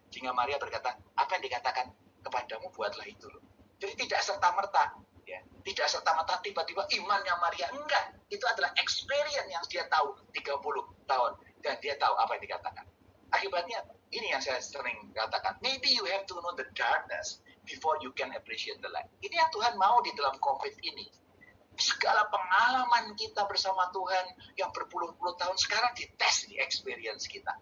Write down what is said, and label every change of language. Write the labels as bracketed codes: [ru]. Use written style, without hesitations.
[id] Sehingga Maria berkata, apa yang dikatakan kepadamu, buatlah itu. Jadi tidak serta-merta. Ya, tidak serta-merta tiba-tiba imannya Maria, enggak. Itu adalah experience yang dia tahu 30 tahun. Dan dia tahu apa yang dikatakan. Akibatnya, ini yang saya sering katakan. [en] Maybe you have to know the darkness before you can appreciate the light. [id] Ini yang Tuhan mau di dalam COVID ini. Segala pengalaman kita bersama Tuhan yang berpuluh-puluh tahun sekarang dites di experience kita.